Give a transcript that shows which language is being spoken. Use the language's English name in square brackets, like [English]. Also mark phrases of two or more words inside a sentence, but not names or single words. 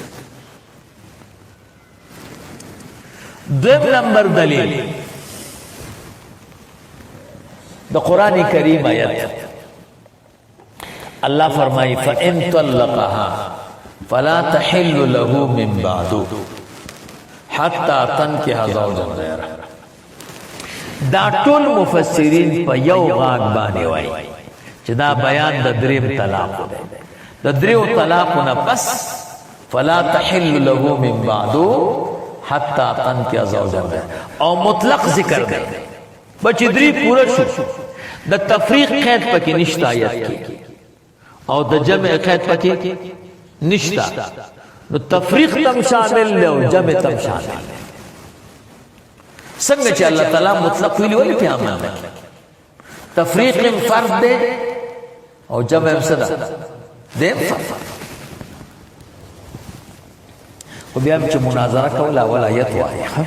[Pashto] دویم نمبر دلیل د قران کریم آیت الله فرمایي [Arabic] فان طلقها فلا تحل له من بعد حتى تنكح زوجا [Pashto] غيره دا ټول مفسرین په یو غاګ باندې وایي چې دا بیان د 3 طلاق دی د 3 طلاقونه بس [Arabic] فلا تحل له من بعد حتى تنكح زوجا غيره [Pashto] او مطلق ذکر دی بچ 3 پورا شو د تفریق قید پکې نشته آیت کې او د جمع قید پکې نشتا نو تفریق تم شامل له او جمع تم شامل څنګه چې الله تعالی مطلق ویلی ولی په امانه تفریق فرض ده او جمع صدا ده خو بیا چې مناظره کوله اول آیت وایي